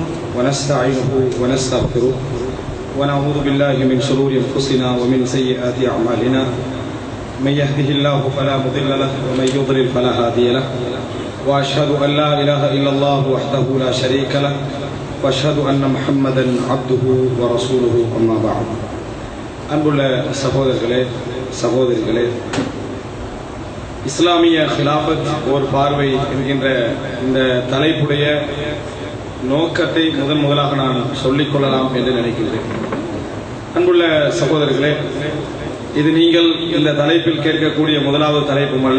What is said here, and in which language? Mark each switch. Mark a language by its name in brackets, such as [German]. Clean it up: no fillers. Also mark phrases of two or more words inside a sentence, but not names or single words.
[Arabic] ونستعينه ونستغفره ونعوذ بالله من شرور أنفسنا ومن سيئات أعمالنا، من يهده الله فلا مضل له ومن يضلل فلا هادي له، وأشهد أن لا إله إلا الله وحده لا شريك له، وأشهد أن محمدا عبده ورسوله. أما بعد. [Tamil] அன்புள்ள சகோதரிகளே, இஸ்லாமிய ஹிலாஃபத் ஒரு பார்வை என்கின்ற இந்த தலைப்புடைய நோக்கத்தை முதலாக நான் சொல்லிக்கொள்ளலாம் என்று நினைக்கிறேன். அன்புள்ள சகோதரர்களே, இது நீங்கள் இந்த தலைப்பில் கேட்கக்கூடிய முதலாவது தலைப்பும் அல்ல.